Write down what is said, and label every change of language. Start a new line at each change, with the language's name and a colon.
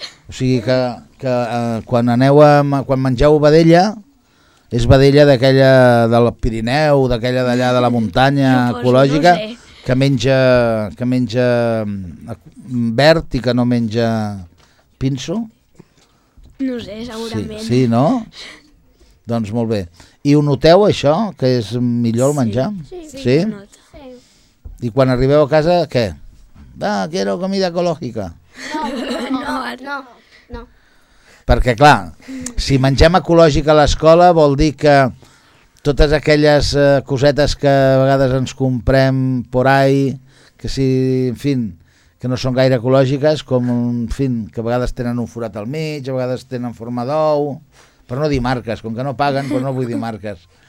Catalan: O sigui que quan aneu quan mengeu vedella, és vedella d'aquella del Pirineu, d'aquella d'allà de la muntanya ecològica, que menja verd i que no menja pinso? No sé, segurament. Sí, no? Doncs molt bé. I ho noteu, això, que és millor el menjar? Sí. I quan arribeu a casa, què?
Spanish: Ah, quiero comida ecológica.
Catalan: No. Perquè, clar, si mengem ecològic a l'escola vol dir que totes aquelles cosetes que a vegades ens comprem
Spanish: por ahí,
Catalan: que si, en fi, que no són gaire ecològiques, com, en fi, que a vegades tenen un forat al mig, a vegades tenen forma d'ou, però no dir marques, com que no paguen, però no vull dir marques.